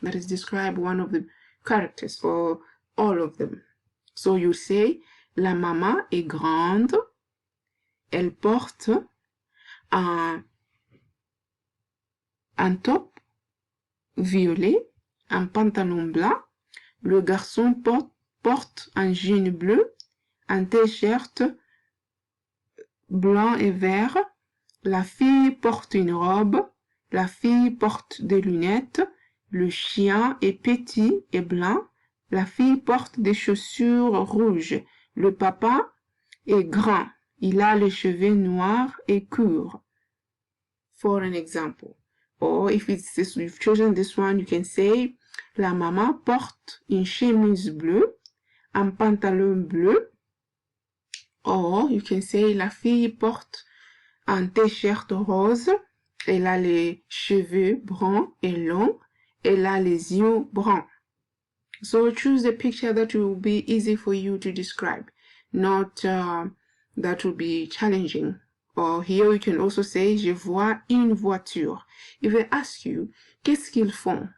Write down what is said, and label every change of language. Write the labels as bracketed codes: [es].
[en] That is, describe one of the characters for all of them. [fr] So you say, la maman est grande. Elle porte un top violet, un pantalon blanc. Le garçon porte un jean bleu, un t-shirt blanc et vert. La fille porte une robe. La fille porte des lunettes. Le chien est petit et blanc. La fille porte des chaussures rouges. Le papa est grand. Il a les cheveux noirs et courts. [en] For an example. Or if it's this, you've chosen this one, you can say, [fr] la maman porte une chemise bleue, un pantalon bleu. [en] Or you can say, [fr] la fille porte un t-shirt rose. Elle a les cheveux bruns et longs. Elle a les yeux bruns. [en] So choose a picture that will be easy for you to describe, not that will be challenging. Or here you can also say, [fr] je vois une voiture. [en] If they ask you, [fr] qu'est-ce qu'ils font?